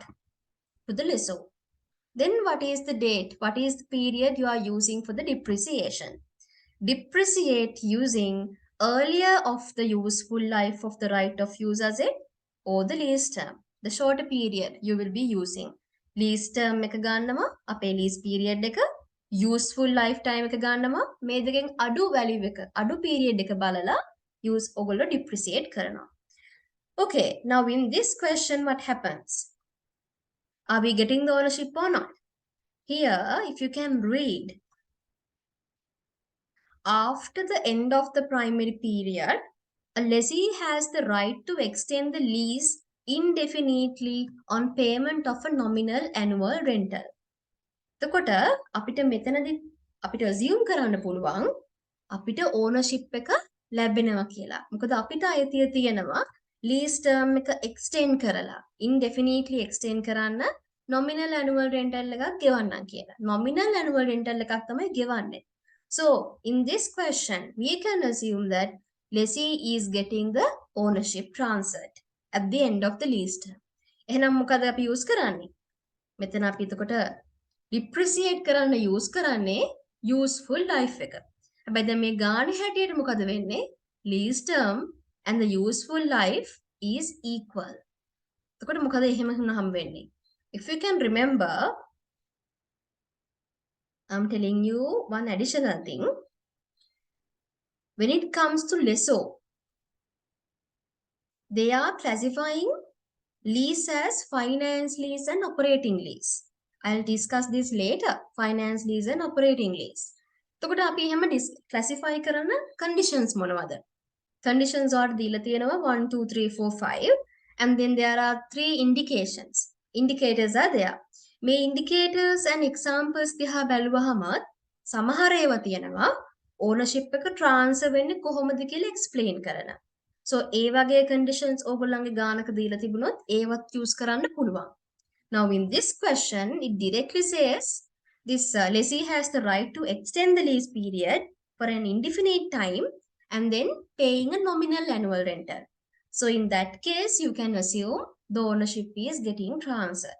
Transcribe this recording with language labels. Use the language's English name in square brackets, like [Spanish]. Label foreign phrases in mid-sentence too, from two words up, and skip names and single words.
[English] To the lessor. Then what is the date? What is the period you are using for the depreciation? Depreciate using earlier of the useful life of the right of use asset or the lease term. The shorter period you will be using. Lease term [Sinhala] එක ගන්නවා, අපේ [English] lease period [Sinhala] එක, [English] useful lifetime [Sinhala] එක ගන්නවා, මේ දෙකෙන් අඩු value එක, අඩු period එක බලලා ඔයගොල්ලෝ depreciate කරනවා. [English] Okay, now in this question what happens? Are we getting the ownership or not? Here, if you can read, after the end of the primary period, a lessee has the right to extend the lease indefinitely on payment of a nominal annual rental. [Sinhala] එතකොට අපිට මෙතනදී අපිට assume කරන්න පුළුවන් අපිට ownership එක ලැබෙනවා කියලා. මොකද අපිට අයිතිය තියෙනවා [English] lease term [Sinhala] එක extend කරලා [English] indefinitely extend [Sinhala] කරන්න [English] nominal annual rental [Sinhala] එකක් ගෙවන්නම් කියලා. [English] Nominal annual rental [Sinhala] එකක් තමයි ගෙවන්නේ. [English] So in this question we can assume that lessee is getting the ownership transferred at the end of the lease term. [Sinhala] එහෙනම් මොකද අපි use කරන්නේ? මෙතන අපි එතකොට depreciate කරන්න use කරන්නේ [English] useful life [Sinhala] එක. හැබැයි දැන් මේ ගානේ හැටියට මොකද වෙන්නේ? [English] lease term and the useful life is equal. [Sinhala] එතකොට මොකද එහෙම වුණාම වෙන්නේ? [English] If you can remember, I'm telling you one additional thing. When it comes to lessor, they are classifying lease as finance lease and operating lease. I'll discuss this later. Finance lease and operating lease. [Sinhala] එතකොට අපි එහෙම classify කරන conditions මොනවද? [English] Conditions are [Sinhala] දීලා තියෙනවා [English] 1 2 3 4 5 and then there are 3 indications. Indicators are there. [Sinhala] මේ [English] indicators and examples [Sinhala] දිහා බැලුවහම සමහර ඒවා තියෙනවා ownership එක transfer වෙන්නේ කොහොමද කියලා explain කරන. So ඒ වගේ conditions ඕගොල්ලන්ගේ ගානක දීලා තිබුණොත් ඒවත් use කරන්න පුළුවන්. [English] Now in this question it directly says this lessee has the right to extend the lease period for an indefinite time and then paying a nominal annual rental. So in that case you can assume the ownership is getting transferred.